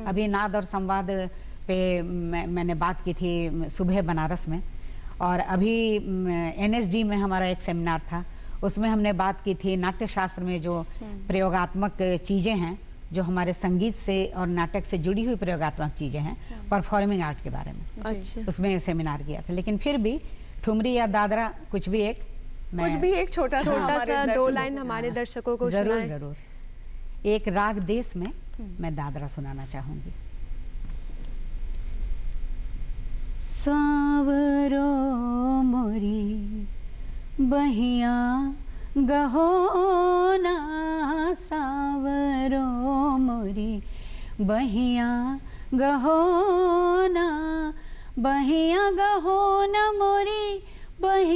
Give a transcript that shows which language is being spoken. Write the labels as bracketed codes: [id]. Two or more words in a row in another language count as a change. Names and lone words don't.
[hi] अभी नाद और संवाद पे मैंने बात की थी सुबह बनारस में, और अभी NSD में हमारा एक सेमिनार था, उसमें हमने बात की थी नाट्य शास्त्र में जो प्रयोगात्मक चीज़ें हैं, जो हमारे संगीत से और नाटक से जुड़ी हुई प्रयोगात्मक चीज़ें हैं, [en] performing art [hi] के बारे में। अच्छा। उसमें सेमिनार किया था। लेकिन फिर भी ठुमरी या दादरा कुछ भी एक छोटा सा 2 लाइन हमारे दर्शकों को जरूर जरूर। एक राग देश में मैं दादरा सुनाना चाहूँगी। [bra] सावरो मोरी बहिया गहोना, सावरो मोरी बहिया गहोना, बहिया गहोना मोरी